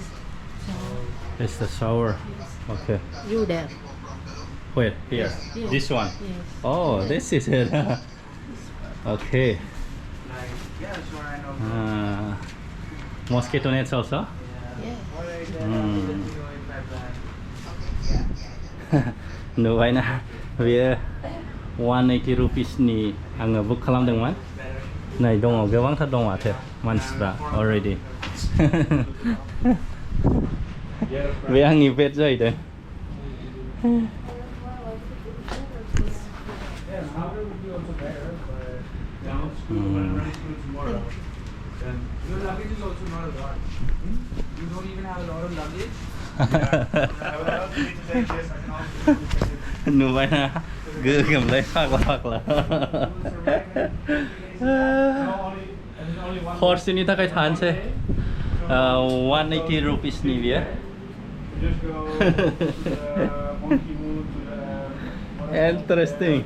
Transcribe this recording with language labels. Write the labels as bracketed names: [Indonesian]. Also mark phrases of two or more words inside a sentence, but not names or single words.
[English] This is the shower. Yes. Okay. You there. Wait, here. Yes, yes. This one. Yes. Oh, this is it. Okay. Yeah, sure, I know. Mosquito nets also? Yeah. [Bodo] नुबायना बेयो 180 रुपिसनि आङो बुक खालामदोंमोन नै दङ गोबांथार दङ माथो मानसिफ्रा अलरेडि बे आंनि बेड जाहैदों [English] Your luggage is also not a lot. You don't even have a lot of luggage. [Bodo] नुबायना गोगोमलाय फाग्ला हरसेनि थाखाय थानोसै 180 रुपिसनि बियो Interesting.